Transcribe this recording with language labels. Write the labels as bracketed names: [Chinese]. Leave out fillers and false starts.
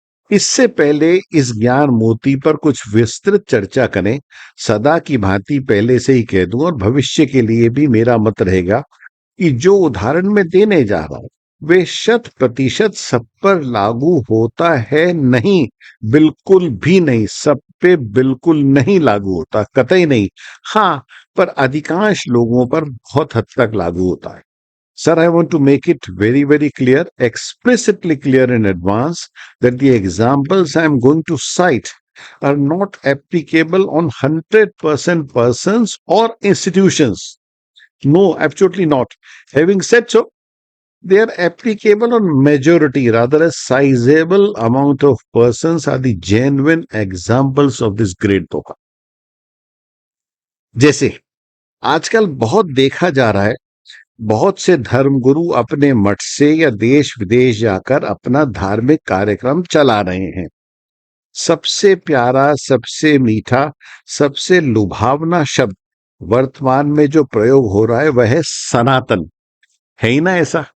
[Hindi] इससे पहले इस ज्ञान मोती पर कुछ विस्तृत चर्चा करें, सदा की भांति पहले से ही कह दूं और भविष्य के लिए भी मेरा मत रहेगा कि जो उदाहरण मैं देने जा रहा हूं वे 100% सब पर लागू होता है नहीं, बिल्कुल भी नहीं। सब पे बिल्कुल नहीं लागू होता, कतई नहीं। हाँ, पर अधिकांश लोगों पर बहुत हद तक लागू होता है। [English] Sir, I want to make it very, very clear, explicitly clear in advance, that the examples I am going to cite are not applicable on 100% persons or institutions. No, absolutely not. Having said so, they are applicable on majority, rather a sizable amount of persons are the genuine examples of this great book. [Hindi] जैसे आजकल बहुत देखा जा रहा है, बहुत से धर्मगुरु अपने मठ से या देश विदेश जाकर अपना धार्मिक कार्यक्रम चला रहे हैं। सबसे प्यारा, सबसे मीठा, सबसे लुभावना शब्द वर्तमान में जो प्रयोग हो रहा है वह है सनातन। है ही ना ऐसा?